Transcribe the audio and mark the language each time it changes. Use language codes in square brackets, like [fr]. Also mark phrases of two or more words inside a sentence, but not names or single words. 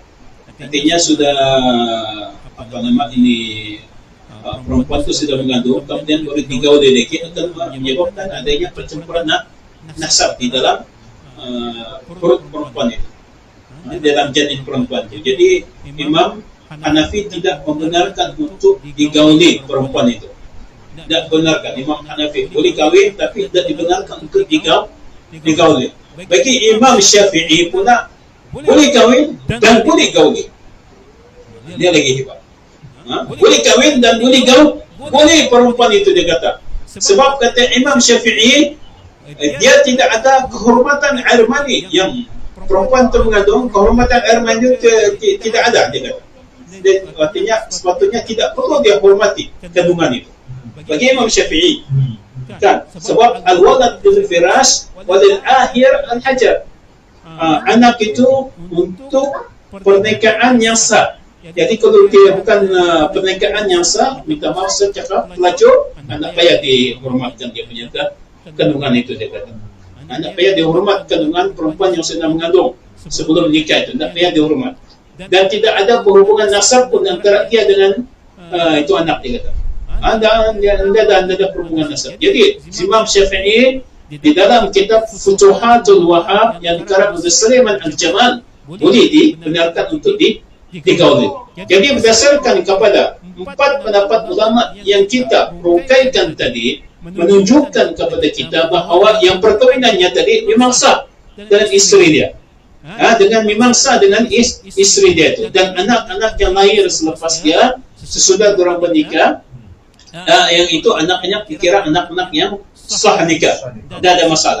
[ms] Artinya sudah perempuan itu sudah mengandung, kemudian baru digauli lagi, akan menyebabkan adanya pencemburuan nasab di dalam perut perempuan itu, di dalam janin perempuan itu. Jadi Imam Hanafi tidak membenarkan untuk digauli perempuan itu. Tidak benarkan. Imam Hanafi boleh kahwin tapi tidak dibenarkan untuk digauli. Bagi Imam Syafi'i pula boleh kahwin dan boleh gauli. Dia lagi hebat. Boleh kahwin dan boleh gaul, boleh perempuan itu dia kata. Sebab kata Imam Syafi'i, dia tidak ada kehormatan air mani yang perempuan itu mengandung, kehormatan air mani itu tidak ada, dia kata. Artinya sepatutnya tidak perlu dia hormati kandungan itu. Bagi Imam Syafi'i, kan? Sebab [ar] الولد بالفراش وللعاهر الحجر. [ms] Anak itu untuk pernikahan yang sah. Jadi kalau dia bukan pernikahan yang sah, minta maaf saya cakap pelacur, anak payah dihormatkan dia punya kandungan itu, dia kata. Anak payah dihormat kandungan perempuan yang sedang mengandung sebelum nikah itu, anak payah dihormat. Dan tidak ada hubungan nasab pun antara dia dengan itu anak, dia kata. Anda ada hubungan nasab. Jadi Imam Syafi'i di dalam kitab Futuhatul Wahhab yang dikarang oleh Sulaiman Al-Jamal boleh dibenarkan untuk digauli. Jadi berdasarkan kepada 4 pendapat ulama yang kita rungkaikan tadi, menunjukkan kepada kita bahawa yang perkahwinannya tadi memang sah dengan isteri dia, dengan memang sah dengan isteri dia itu, dan anak-anak yang lahir selepas dia sesudah diorang bernikah, yang itu anak-anak dikira anak-anak yang sah nikah, tidak ada masalah.